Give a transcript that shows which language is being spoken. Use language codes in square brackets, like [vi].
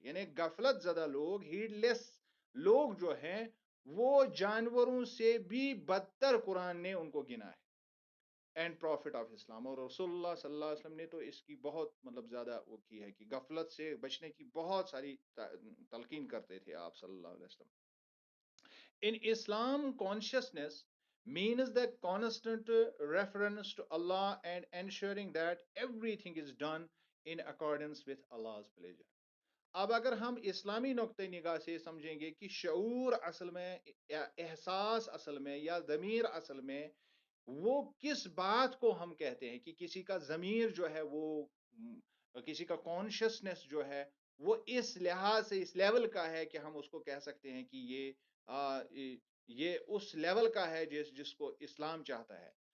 [ur] یعنی غفلت زدہ لوگ، ہیڈ لیس لوگ جو ہیں، وہ جانوروں سے بھی بدتر قرآن نے ان کو گنا ہے. [en] and prophet of Islam [ur] اور رسول اللہ صلی اللہ علیہ وسلم نے تو اس کی بہت زیادہ وہ کی ہے کہ غفلت سے بچنے کی بہت ساری تلقین کرتے تھے آپ صلی اللہ علیہ وسلم. [en] In Islam, consciousness means the constant reference to Allah and ensuring that everything is done in accordance with Allah's pleasure. [ur] اب اگر ہم اسلامی نقطۂ نگاہ سے سمجھیں گے کہ شعور اصل میں، احساس اصل میں، یا ضمیر اصل میں، وہ کس بات کو ہم کہتے ہیں کہ کسی کا ضمیر جو ہے وہ کسی کا کانشیسنس جو ہے وہ اس لحاظ سے اس لیول کا ہے کہ ہم اس کو کہہ سکتے ہیں کہ یہ اس لیول کا ہے جس کو اسلام چاہتا ہے.